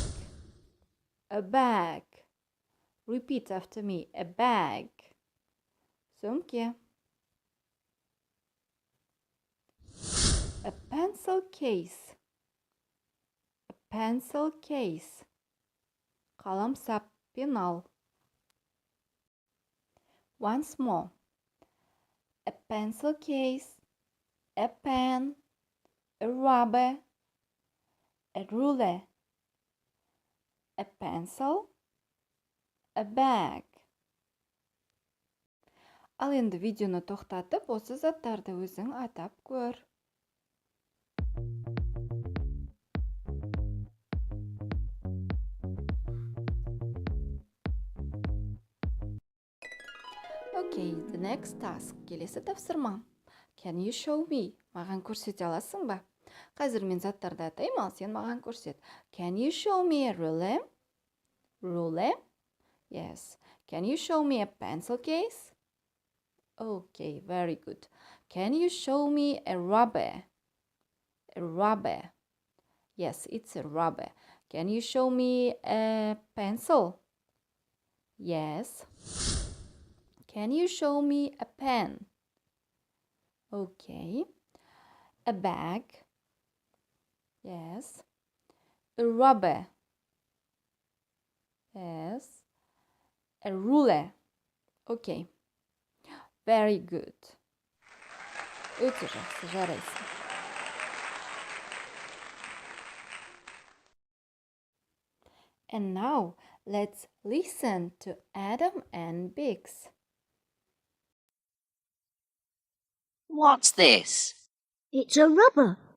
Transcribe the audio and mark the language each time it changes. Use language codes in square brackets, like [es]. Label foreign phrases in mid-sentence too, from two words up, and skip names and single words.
[en] A bag. Repeat after me. A bag. Сумке. A pencil case. A pencil case. [kk] Қаламсап, пенал. [en] Once more. A pencil case. A pen. A rubber. A ruler. A pencil. A bag. [kk] Ал енді видеоны тоқтатып, осы заттарды өзің атап көр. [en] Okay, the next task. [kk] Келесі тапсырма. [en] Can you show me? [kk] Маған көрсете аласың ба? Қазір мен заттарды атаймын, ал сен маған көрсет. [en] Can you show me a ruler? Ruler? Yes. Can you show me a pencil case? Okay, very good. Can you show me a rubber? A rubber. Yes, it's a rubber. Can you show me a pencil? Yes. Can you show me a pen? Okay. A bag. Yes. A rubber. Yes. A ruler. Okay. Very good. [kk] Өте жақсы, жарайсың. [en] And now, let's listen to Adam and Bix. What's this? It's a rubber.